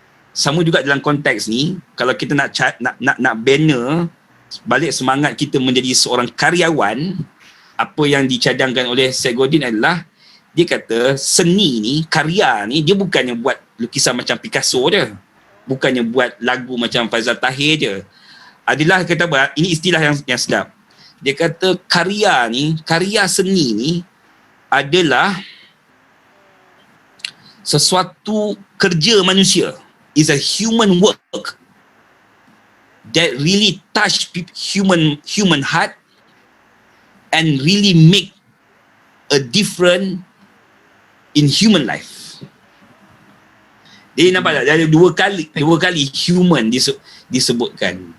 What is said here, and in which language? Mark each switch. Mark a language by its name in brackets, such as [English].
[Malay] Sama juga dalam konteks ni, kalau kita nak banner balik semangat kita menjadi seorang karyawan, apa yang dicadangkan oleh Syed Godin adalah, dia kata seni ni, karya ni, dia bukannya buat lukisan macam Picasso je, bukannya buat lagu macam Faizal Tahir je. Adalah, kata apa, ini istilah yang sedap. Dia kata karya seni ni adalah sesuatu kerja manusia. [English] Is a human work that really touch human heart and really make a difference in human life. [Malay] Jadi nampak tak? Ada dua kali human disebutkan.